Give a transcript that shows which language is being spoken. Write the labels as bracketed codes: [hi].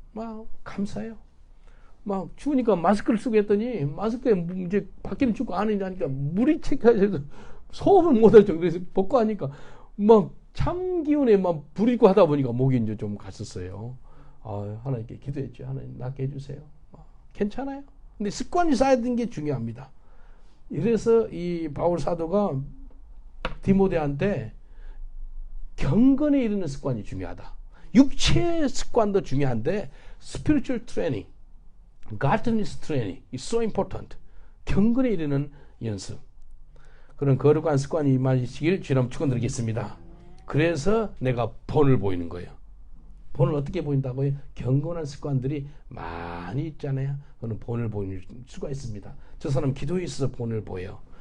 [ko] 막 감사해요. 막 추우니까 마스크를 쓰고 했더니 마스크에 이제 밖에는 춥고 안에 하니까 물이 채가지고 소음을 못할 정도로 해서 벗고 하니까 막 참 기운에 막 부리고 하다 보니까 목이 이제 좀 갔었어요. 하나님께 기도했죠. 하나님 낫게 해주세요. 괜찮아요. 근데 습관이 쌓여든 게 중요합니다. 이래서 이 바울 사도가 디모데한테 경건에 이르는 습관이 중요하다. 육체의 습관도 중요한데 [en] spiritual training, godliness training is so important. [ko] 경건에 이르는 연습. 그런 거룩한 습관이 임하시길 주님 축원드리겠습니다. 그래서 내가 본을 보이는 거예요. 본을 어떻게 보인다고요? 경건한 습관들이 많이 있잖아요. 그는 본을 보일 수가 있습니다. 저 사람 기도에 있어서 본을 보여.